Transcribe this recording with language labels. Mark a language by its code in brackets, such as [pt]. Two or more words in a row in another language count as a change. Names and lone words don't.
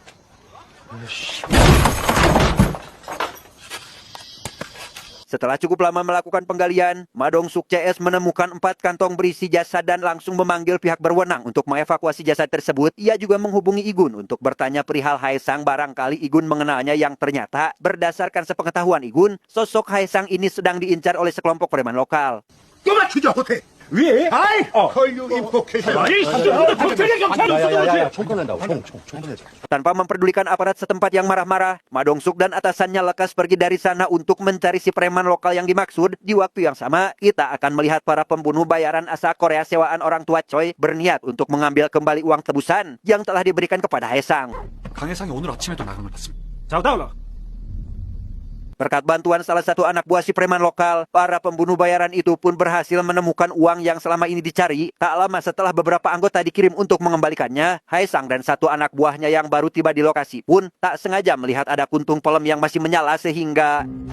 [id] Setelah cukup lama melakukan penggalian, Ma Dong-suk CS menemukan 4 kantong berisi jasad dan langsung memanggil pihak berwenang untuk mengevakuasi jasad tersebut. Ia juga menghubungi Igun untuk bertanya perihal Hae Sang, barangkali Igun mengenalnya, yang ternyata berdasarkan sepengetahuan Igun, sosok Hae Sang ini sedang diincar oleh sekelompok preman lokal. [ko] 왜? 아이! 헐류 인포케이션. 야야야야, 총 꺼낸다고. 총 꺼내자. [id] Tanpa memperdulikan aparat setempat yang marah-marah, Ma Dong-suk dan atasannya lekas pergi dari sana untuk mencari si preman lokal yang dimaksud. Di waktu yang sama, kita akan melihat para pembunuh bayaran asal Korea sewaan orang tua Choi berniat untuk mengambil kembali uang tebusan yang telah diberikan kepada Haesang. [ko] 강혜상이 오늘 아침에도 나간 걸 봤습니다. [id] Berkat bantuan salah satu anak buah si preman lokal, para pembunuh bayaran itu pun berhasil menemukan uang yang selama ini dicari. Tak lama setelah beberapa anggota dikirim untuk mengembalikannya, Haesang dan satu anak buahnya yang baru tiba di lokasi pun tak sengaja melihat ada kuntung pelem yang masih menyala sehingga...